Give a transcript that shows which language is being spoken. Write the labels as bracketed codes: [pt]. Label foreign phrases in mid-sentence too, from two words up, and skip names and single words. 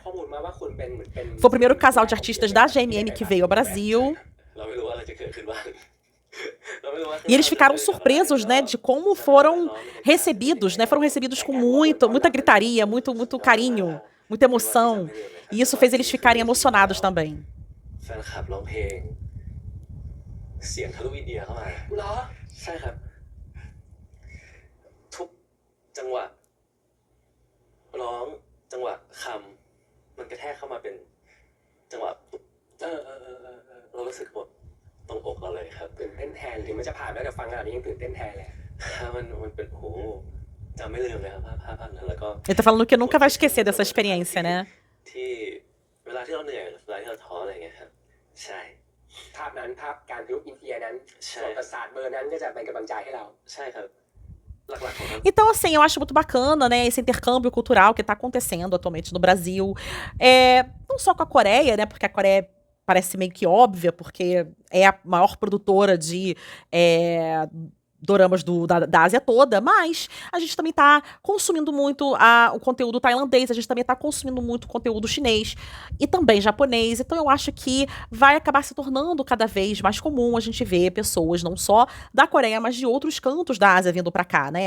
[pt] Foi o primeiro casal de artistas da GMM que veio ao Brasil. E eles ficaram surpresos, né, de como foram recebidos, né? Foram recebidos com muita gritaria, muito carinho, muita emoção. E isso fez eles ficarem emocionados também. [th] แฟนคลับร้องเพลงเสียงทะลุอินเดียเข้ามาเหรอใช่ครับทุกจังหวะร้องจังหวะคำมันกระแทกเข้ามาเป็นจังหวะเรารู้สึกหมดตรงอกเราเลยครับตื่นเต้นแทนถึงมันจะผ่านแล้วแต่ฟังขนาดนี้ยังตื่นเต้นแทนเลยมันเป็นโหจำไม่ลืมเลยครับภาพนั้นแล้วก็ [pt] Ele tá falando que nunca vai esquecer dessa experiência, né? [th] ที่เวลาที่เราเหนื่อยเวลาที่เราท้ออะไรเงี้ยครับใช่ภาพนั้นภาพการทะลุอินเดียนั้นส่วนประสาทเบอร์นั้นก็จะเป็นกำลังใจให้เราใช่ครับ [pt] Então, assim, eu acho muito bacana, né, esse intercâmbio cultural que tá acontecendo atualmente no Brasil. Não só com a Coreia, né, porque a Coreia parece meio que óbvia, porque é a maior produtora de doramas da Ásia toda, mas a gente também tá consumindo muito o conteúdo tailandês, a gente também tá consumindo muito conteúdo chinês e também japonês, então eu acho que vai acabar se tornando cada vez mais comum a gente ver pessoas não só da Coreia, mas de outros cantos da Ásia vindo pra cá, né?